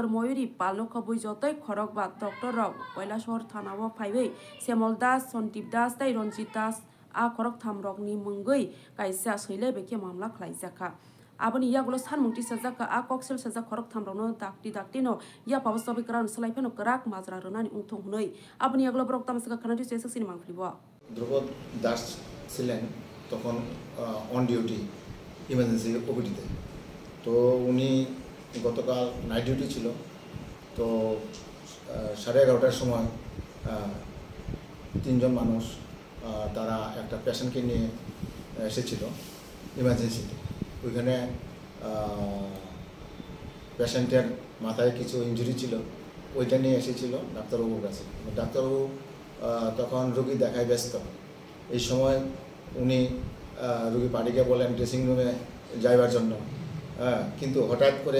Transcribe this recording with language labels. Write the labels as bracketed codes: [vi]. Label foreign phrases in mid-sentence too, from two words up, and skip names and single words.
[trp] Moyuri Palo khabui jotai khorok ba Dr. rok Koilashor thanawo phaibai Semol Das Sontip Das tai Ronjit Das a khorok thamrok ni mungoi kaisa soilai beke mamla khlaijaka aboni yagulo sanmungti sajaka a koksel sajak khorok thamrokno dakti no ya pawstobi kran selaifeno krak majra ronani ungthong hunoi aboni yagulo brok tamsaka khanati sesaksini mangflibo [bn] Drupad Das ছিলেন তখন [en] on duty emergency OPD [bn] তো উনি গতকাল [en] night duty [bn] ছিল তো 11:30টার সময় তিনজন মানুষ তারা একটা পেশেন্টকে নিয়ে এসেছিল ইমার্জেন্সিতে ওইখানে পেশেন্টের মাথায় কিছু ইনজুরি ছিল ওইটা নিয়ে এসেছিল ডাক্তারবাবুর কাছে ডাক্তারবাবু তখন রোগী দেখায় ব্যস্ত এই সময় উনি রোগী পার্টিকে বলেন [en] dressing room [bn] যাইবার জন্য কিন্তু হঠাৎ